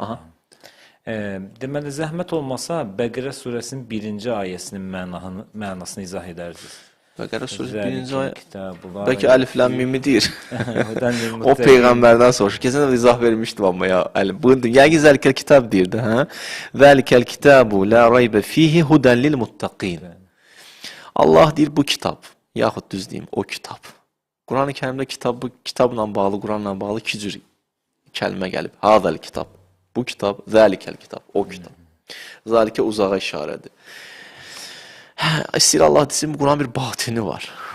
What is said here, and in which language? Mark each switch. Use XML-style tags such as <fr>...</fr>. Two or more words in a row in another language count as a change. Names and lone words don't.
<az>Deməli, zəhmət olmasa Bəqərə surəsinin 1-ci ayəsinin mənasını izah edərdiniz. Bəqərə surəsi 1-ci ayə. Bəlkə əlifləm mimi deyir. O Peyğəmbərdən soruşur. Keçən də izah vermişdim amma ya. Yəni</az> <ar>ذلك الكتاب</ar> <az>deyirdi.</az> <ar>ذلك الكتاب لا ريب فيه هدى للمتقين.</ar> <az>Allah deyir bu kitab, yaxud düz deyim, o kitab. Quran-ı Kərimdə kitabla bağlı, Quranla bağlı iki cür kəlmə gəlib.</az> <ar>هذا الكتاب,</ar> <az>bu kitab,</az> <ar>ذلك الكتاب,</ar> <az>o kitab. Zəlikə uzağa işarədir. İstəyir Allah desin, bu Quran bir batini var.</az>